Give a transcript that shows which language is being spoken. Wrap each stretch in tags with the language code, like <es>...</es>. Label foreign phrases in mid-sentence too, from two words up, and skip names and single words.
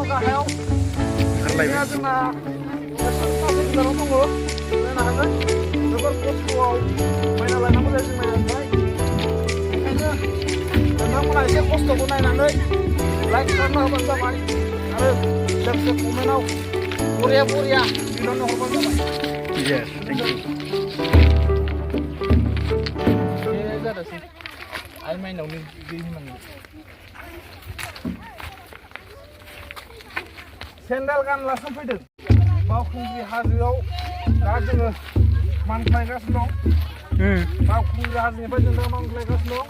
<brx>गाहायाव जोंना गोजानाव दङ नायनो हागोन जोबोर खस्थ'आव माइनाव लायनांगौ जायो जों नायनानै ओंखायनो नोंथांमोना एसे खस्थ'खौ नायनानै लाइक खालामना होबानो जाबाय आरो लोगोसे कमेन्टआव बरिया बिनावनो हरबानो जाबाय</brx> <en>yes thank you</en> <brx>जादोंसै आइ माइनावनि दै होनांगौ सेन्देल गानलासो फैदों बावखुंग्रि हाजोआव दा जोङो मानख्लायगासिनो दं बावखुंग्रि हाजोनिफ्राय जों दा मानख्लायगासिनो दं</brx>